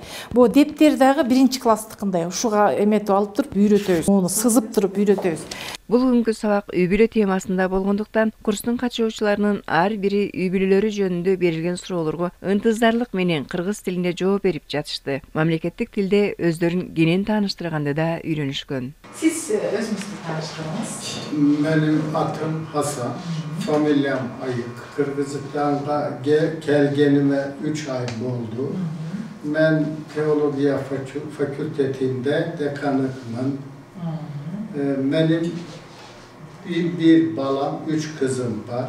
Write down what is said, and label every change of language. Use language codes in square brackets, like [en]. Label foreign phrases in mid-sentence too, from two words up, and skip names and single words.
[ky] Бу дептер дагы биринчи класстыкындай. Ушуга эметип алып туруп үйрөтөбүз. Муну сызып туруп үйрөтөбүз. Бул күнгү сабак үй бүлө темасында болгондуктан курстун катышуучуларынын ар бири үй бүлөлөрү жөнүндө берилген суроолорго ынтызарлык менен кыргыз тилинде жооп берип жатышты. Мамлекеттик тилде өздөрүн кенен тааныштырганды да үйрөнүшкөн. Сиз өзүңүздү тааныштырыңыз. [tr] Benim adım Hasan, familyam Ayık. Kırgızistan'da gelgenime 3 ay oldu. Ben teologiya fakültetinde dekanlıkım. Benim bir balam, 3 kızım var.